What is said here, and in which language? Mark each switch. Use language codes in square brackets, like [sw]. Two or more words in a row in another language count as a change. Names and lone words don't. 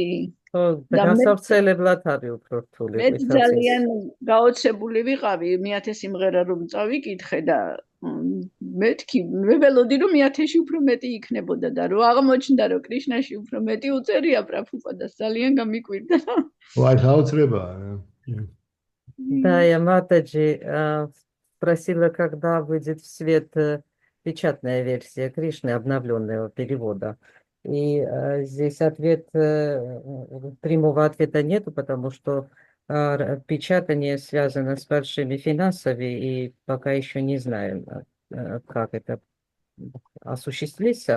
[ka] დასავრცელებლად არის უფრო რთული. მე ძალიან გაოცებული ვიყავი 1000 სიმღერა რომ წავიკითხე და მეთქი მე ველოდი რომ 1000-ში უფრო მეტი იქნებოდა და რო აღმოჩნდა რომ კრიშნაში უფრო მეტი უწერია პრაფუპადას ძალიან გამიკვირდა. ვაი, გაოცრებაა. [ru] Да, я Матаджи спросила, когда выйдет в свет печатная версия Кришны, обновленного перевода. И здесь прямого ответа нету, потому что печатание связано с большими финансами, и пока еще не знаем, как это осуществится.